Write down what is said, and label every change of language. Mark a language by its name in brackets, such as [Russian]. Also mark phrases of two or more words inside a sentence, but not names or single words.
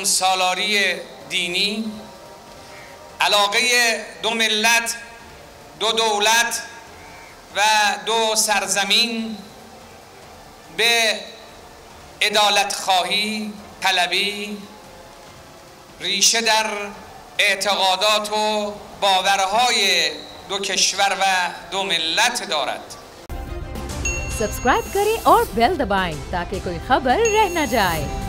[Persian] سالاری دینی، علاقه دو ملت، دو دولت و دو سرزمین به عدالت خواهی طلبی ریشه در اعتقادات و باورهای دو کشور و دو ملت دارد. [Hindi] सब्सक्राइब करें और बेल दबाएं ताकि कोई खबर रह न जाए।